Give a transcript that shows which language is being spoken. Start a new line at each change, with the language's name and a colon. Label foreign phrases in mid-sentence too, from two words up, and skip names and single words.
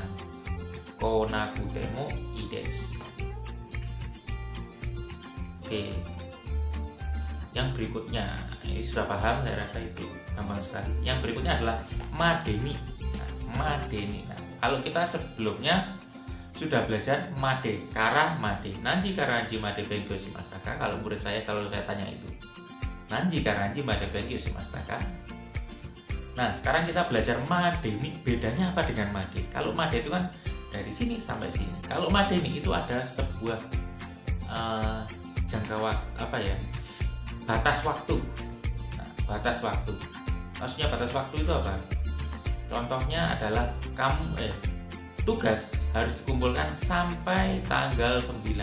Japanese: 来なくてもいいです.
Indonesian: Oke. Yang berikutnya, ini sudah paham saya rasa, itu gampang sekali. Yang berikutnya adalah madeni. Nah, madeni. Nah, kalau kita sebelumnya sudah belajar
Japanese: まで、からまで、何時から何時まで勉強しましたか.
Indonesian: Kalau murid saya selalu saya tanya itu,
Japanese: 何時から何時まで勉強しましたか.
Indonesian: Nah, sekarang kita belajar madeni. Bedanya apa dengan made? Kalau made itu kan dari sini sampai sini. Kalau madeni itu ada sebuah jangka waktu, apa ya, batas waktu. Nah, batas waktu. Maksudnya batas waktu itu apa? Contohnya adalah tugas harus dikumpulkan sampai tanggal 9.